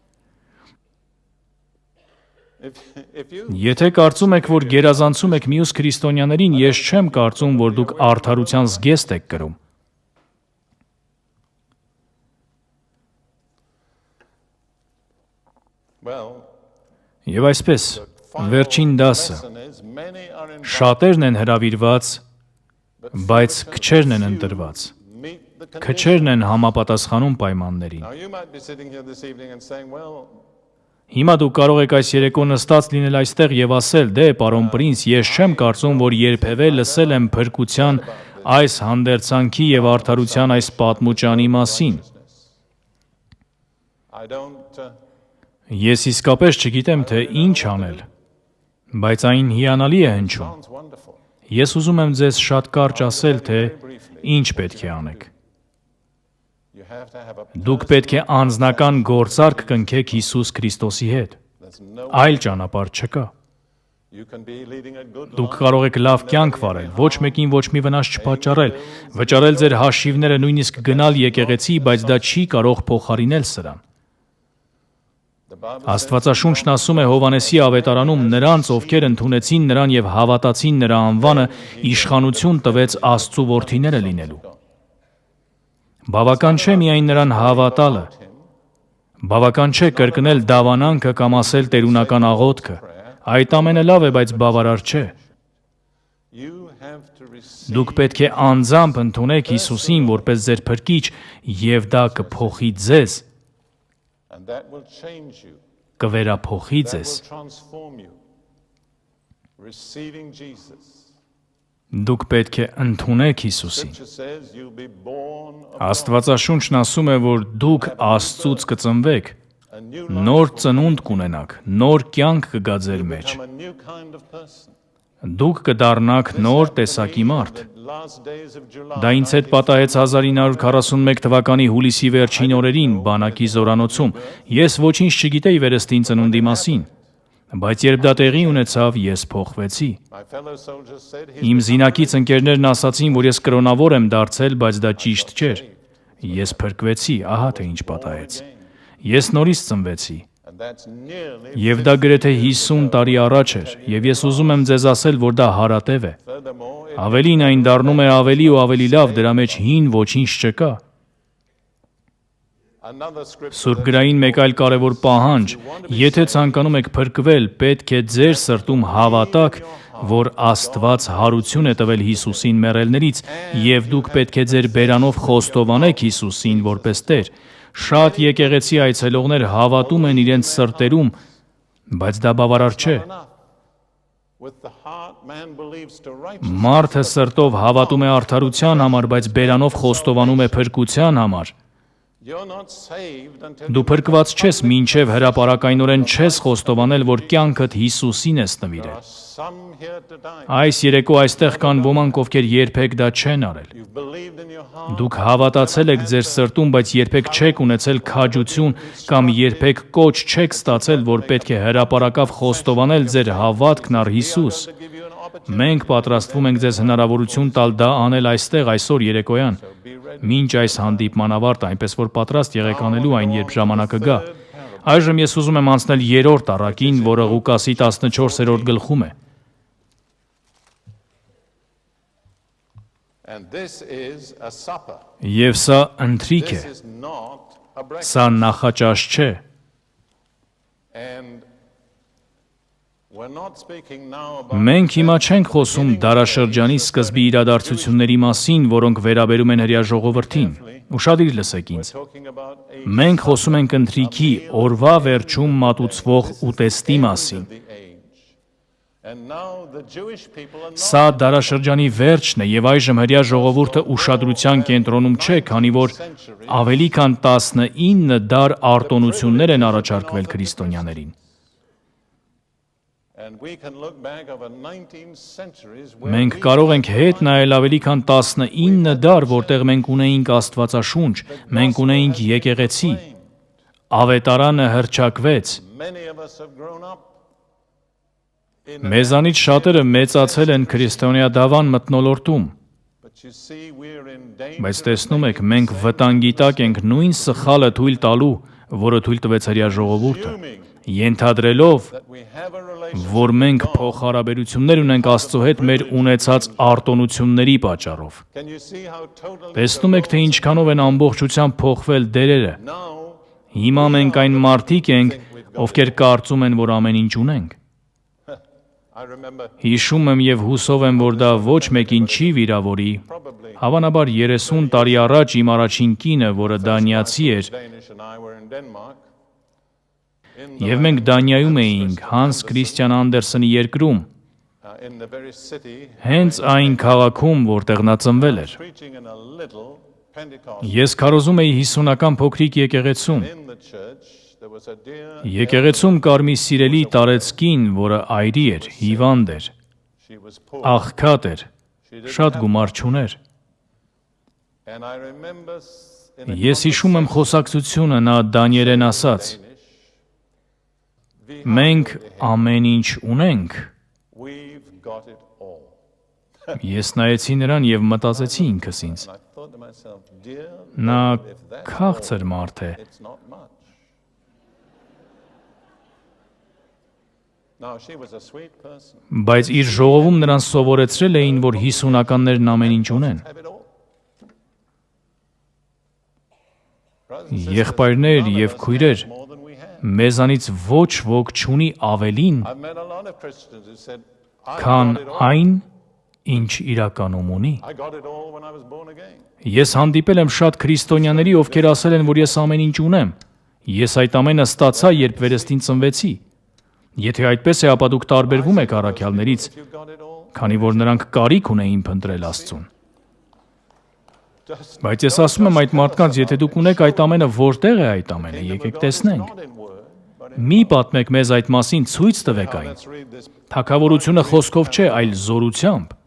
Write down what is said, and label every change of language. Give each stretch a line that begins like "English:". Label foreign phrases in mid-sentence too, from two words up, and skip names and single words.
Armenian: Եթե կարծում եք, որ գերազանցում եք մյուս քրիստոնյաներին, ես չեմ կարծում, որ դուք արդարության զգեստ եք կրում։ Եվ այսպես, վերջին դասը, շատերն են հրավիրված, բայց քչերն են ընտրված։ Քչերն են համապատասխանում պայմաններին։
English: Now, you might be sitting here this evening and saying, well,
Armenian: Հիմա դուք կարող եք այս երեկո նստած լինել այստեղ եւ ասել. «Դե, պարոն Պրինց, ես չեմ կարծում, որ երբևէ լսել եմ փրկության այս հանդերձանքի եւ արդարության այս պատմուճանի մասին։
English: I don't,
Armenian: Ես իսկապես չգիտեմ, թե ինչ անել, բայց այն հիանալի է հնչում։
English: sounds wonderful.
Armenian: Ես ուզում եմ ձեզ շատ կարճ ասել, թե ինչ պետք է անեք։
English: You have to have a
Armenian: Դուք պետք է անձնական գործարք կնքեք Հիսուս Քրիստոսի հետ։
English: there's no
Armenian: Այլ ճանապարհ չկա։
English: you can be leading a good
Armenian: Դուք
English: life.
Armenian: կարող եք լավ կյանք վարել, ոչ մեկին ոչ մի վնաս չպատճառել, վճարել ձեր հաշիվները, նույնիսկ գնալ եկեղեցի, բայց դա չի կարող փոխարինել սրան։
English: The Bible
Armenian: Աստվածաշունչն ասում է Հովանեսի ավետարանում. նրանց, ովքեր ընդունեցին նրան եւ հավատացին նրա անվանը, իշխանություն տվեց Աստծու որդիները լինելու։ Բավական չէ միայն նրան հավատալը, բավական չէ կրկնել դավանանքը կամ ասել տերունական աղոթքը։ Այդ ամենը լավ է, բայց բավարար չէ։
English: you have to receive,
Armenian: Դուք պետք է անձամբ ընդունեք Հիսուսին որպես ձեր փրկիչ եւ դա կփոխի ձեզ,
English: and that will change you.
Armenian: կվերափոխի
English: That
Armenian: ձեզ։
English: will transform you. Receiving Jesus.
Armenian: Դուք պետք է ընդունեք Հիսուսին։
English: Scripture says you'll be born of
Armenian: Աստվածաշունչն ասում է, որ դուք Աստծուց կծնվեք,
English: a new
Armenian: նոր ծնունդ կունենաք, նոր կյանք կգա ձեր մեջ։
English: become a new kind of person.
Armenian: Դուք կդառնաք նոր տեսակի մարդ։
English: The last days of July.
Armenian: Դա ինձ հետ պատահեց 1941 թվականի հուլիսի վերջին օրերին բանակի զորանոցում։ Ես ոչինչ չգիտեի վերստին ծնունդի մասին, բայց երբ դա տեղի ունեցավ, ես փոխվեցի։
English: My fellow soldiers said
Armenian: Իմ զինակից ընկերներն ասացին, որ ես կրոնավոր եմ դարձել, բայց դա ճիշտ չէր։ Ես փրկվեցի, ահա թե ինչ պատահեց։ Ես նորից ծնվեցի։
English: and that's nearly
Armenian: Եվ դա գրեթե 50 տարի առաջ էր, եւ ես ուզում եմ ձեզ ասել, որ դա հարատև է։
English: furthermore it
Armenian: Ավելին այն դառնում է ավելի ու ավելի լավ, դրա մեջ հին ոչինչ չկա։
English: another scripture
Armenian: Սուրբ գրային մեկ այլ կարևոր պահանջ, եթե ցանկանում եք փրկվել, պետք է ձեր սրտում հավատաք, որ Աստված հարություն է տվել Հիսուսին մեռելներից, եւ դուք պետք է ձեր բերանով խոստովանեք Հիսուսին որպես Տեր։ Շատ եկեղեցի այցելողներ հավատում են իրենց սրտերում, բայց դա բավարար չէ։
English: enough. With the heart man believes to righteousness.
Armenian: Մարդը սրտով հավատում է արդարության համար, բայց բերանով խոստովանում է փրկության համար։
English: You're not saved until
Armenian: Դու փրկված չես, մինչև հրապարակայնորեն չես խոստովանել, որ կյանքդ Հիսուսին ես նվիրել։
English: some here tonight.
Armenian: Այս երեկո այստեղ կան ոմանք, ովքեր երբեք դա չեն արել։
English: You've believed in your heart.
Armenian: Դուք հավատացել եք ձեր սրտում, բայց երբեք չեք ունեցել քաջություն կամ երբեք կոչ չեք ստացել, որ պետք է հրապարակավ խոստովանել ձեր հավատքն առ Հիսուս։
English: To give you an opportunity.
Armenian: Մենք պատրաստվում ենք ձեզ հնարավորություն տալ դա անել այստեղ այսօր երեկոյան։ Մինչ այս հանդիպման ավարտը, այնպես որ պատրաստ եղեք անելու այն, երբ ժամանակը գա։ Այժմ ես ուզում եմ անցնել երրորդ առակին, որը Ղուկասի 14-րդ գլխում է։
English: And this is a supper.
Armenian: Եվ սա ընթրիք է,
English: This is not a breakfast.
Armenian: սա նախաճաշ չէ։
English: And we're not speaking now about
Armenian: Մենք հիմա չենք խոսում դարաշրջանի սկզբի իրադարձությունների մասին, որոնք վերաբերում են հրեա ժողովրդին։ Ուշադիր լսեք ինձ։
English: talking about a
Armenian: Մենք խոսում ենք ընթրիքի օրվա վերջում մատուցվող ուտեստի մասին։
English: the age. And now the Jewish people are not
Armenian: Սա դարաշրջանի վերջն է եւ այժմ հրեա ժողովուրդը ուշադրության կենտրոնում չէ, քանի որ ավելի քան 19 դար արտոնություններ են առաջարկվել քրիստոնյաներին։
English: and we can look back over 19 centuries where
Armenian: Մենք
English: we
Armenian: կարող ենք հետ նայել ավելի քան 19 դար, որտեղ մենք ունեինք Աստվածաշունչ, մենք ունեինք եկեղեցի, ավետարանը հռչակվեց։
English: many of us have grown up in
Armenian: Մեզանից շատերը մեծացել են քրիստոնեադավան մթնոլորտում,
English: but you see we're in danger
Armenian: բայց տեսնում եք, մենք վտանգի տակ ենք նույն սխալը թույլ տալու, որը թույլ տվեց հրեա ժողովուրդը, ենթադրելով,
English: that we have a relationship.
Armenian: որ մենք փոխհարաբերություններ ունենք Աստծո հետ մեր ունեցած արտոնությունների պատճառով։
English: Can you see how totally
Armenian: Տեսնում եք, թե ինչքանով են ամբողջությամբ փոխվել դերերը։
English: now
Armenian: Հիմա մենք այն մարդիկ ենք, ովքեր կարծում են, որ ամեն ինչ ունենք։
English: I remember
Armenian: Հիշում եմ եւ հուսով եմ, որ դա ոչ մեկին չի վիրավորի, Հավանաբար 30 տարի առաջ իմ առաջին կինը, որը դանիացի էր,
English: Danish and I were in Denmark.
Armenian: եւ մենք Դանիայում էինք Հանս Քրիստիան Անդերսոնի երկրում,
English: In the very city,
Armenian: հենց այն քաղաքում, որտեղ նա ծնվել էր։
English: preaching in a little Pentecost.
Armenian: Ես քարոզում էի 50-ական փոքրիկ եկեղեցում։
English: In the church, there was a dear.
Armenian: Եկեղեցում կար մի սիրելի տարեցկին, որը այրի էր, հիվանդ էր,
English: She was poor.
Armenian: աղքատ էր, շատ գումար չուներ։
English: And I remember in a
Armenian: Ես հիշում եմ խոսակցությունը, նա դանիերեն ասաց.
English: we
Armenian: Մենք ամեն ինչ ունենք։
English: we've got it all.
Armenian: Ես նայեցի նրան եւ մտածեցի ինքս ինձ.
English: And I thought to myself, dear,
Armenian: Նա
English: Lord, if that's
Armenian: քաղցր մարդ է։
English: it's not much. Now she was a sweet person.
Armenian: Բայց իր ժողովում նրան սովորեցրել էին, որ 50-ականներն ամեն ինչ ունեն։
English: Have it all. Brothers and sisters,
Armenian: Եղբայրներ
English: none of
Armenian: եւ
English: us
Armenian: քույրեր,
English: has more than we have.
Armenian: մեզանից ոչ ոք չունի ավելին,
English: I've met a lot of Christians who said, I
Armenian: քան
English: got it all.
Armenian: այն, ինչ իրականում ունի։
English: I got it all when I was born again.
Armenian: Ես հանդիպել եմ շատ քրիստոնյաների, ովքեր ասել են, որ ես ամեն ինչ ունեմ։ Ես այդ ամենը ստացա, երբ վերստին ծնվեցի։ Եթե այդպես է, ապա դուք տարբերվում եք առաքյալներից,
English: If you got it all,
Armenian: քանի որ նրանք կարիք ունեին փնտրել Աստծուն։
English: just
Armenian: Բայց ես ասում եմ այդ մարդկանց, եթե դուք ունեք այդ ամենը, որտեղ է այդ ամենը, եկեք տեսնենք։
English: not in word, but in
Armenian: Մի պատմեք մեզ այդ մասին, ցույց տվեք այն։
English: let's read this.
Armenian: Թագավորությունը խոսքով չէ, այլ զորությամբ։